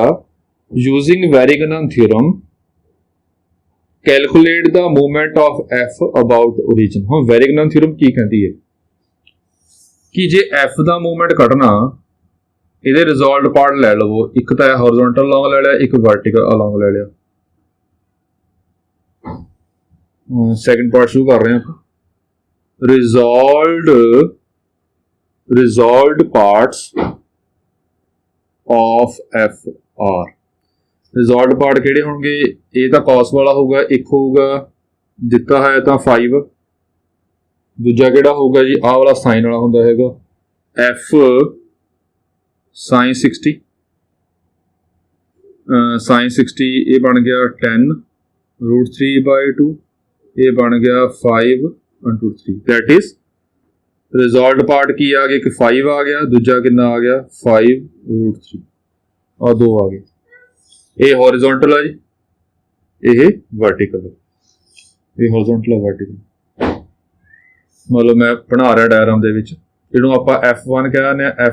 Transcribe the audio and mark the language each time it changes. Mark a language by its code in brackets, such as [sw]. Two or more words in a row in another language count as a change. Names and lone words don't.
[en] Using Varignon theorem calculate the movement of F about origin. [pa] ਹੁਣ ਵੈਰੀਗਨਨ ਥਿਊਰਮ ਕੀ ਕਹਿੰਦੀ ਹੈ ਕਿ ਜੇ ਐਫ ਦਾ ਮੂਵਮੈਂਟ ਕੱਢਣਾ, ਇਹਦੇ [en] resolved part [pa] ਲੈ ਲਵੋ, ਇੱਕ ਤਾਂ [en] horizontal along [pa] ਲੈ ਲਿਆ, ਇੱਕ [en] vertical along [pa] ਲੈ ਲਿਆ। [en] second part [pa] ਸ਼ੁਰੂ ਕਰ ਰਹੇ ਹਾਂ ਆਪਾਂ। [en] resolved parts of FR। resolved part [pa] ਕਿਹੜੇ ਹੋਣਗੇ? ਇਹ ਤਾਂ cos ਵਾਲਾ ਹੋਊਗਾ, ਇੱਕ ਹੋਊਗਾ ਦਿੱਤਾ ਹੈ ਤਾਂ 5, ਦੂਜਾ ਕਿਹੜਾ ਹੋਊਗਾ ਜੀ? ਆਹ ਵਾਲਾ ਸਾਈਨ ਵਾਲਾ ਹੁੰਦਾ ਹੈਗਾ F sin 60, sin 60 ਇਹ ਬਣ ਗਿਆ 10 √3/2, ਇਹ ਬਣ ਗਿਆ 5/3। [en] that is resolved part [pa] ਕੀ ਆ ਗਿਆ? ਇੱਕ 5 ਆ ਗਿਆ, ਦੂਜਾ ਕਿੰਨਾ ਆ ਗਿਆ? 5√3, ਆ 2 ਆ ਗਏ। ਇਹ ਹੌਰੀਜ਼ੌਂਟਲ ਆ ਜੀ, ਇਹ ਵਰਟੀਕਲ, ਇਹ ਹੌਰੀਜ਼ੌਂਟਲ ਆ ਵਰਟੀਕਲ। ਮਤਲਬ ਮੈਂ ਬਣਾ ਰਿਹਾ ਡਾਇਗਰਾਮ ਦੇ ਵਿੱਚ, ਇਹਨੂੰ ਆਪਾਂ F1 ਕਹਿ ਦਿੰਦੇ ਹਾਂ।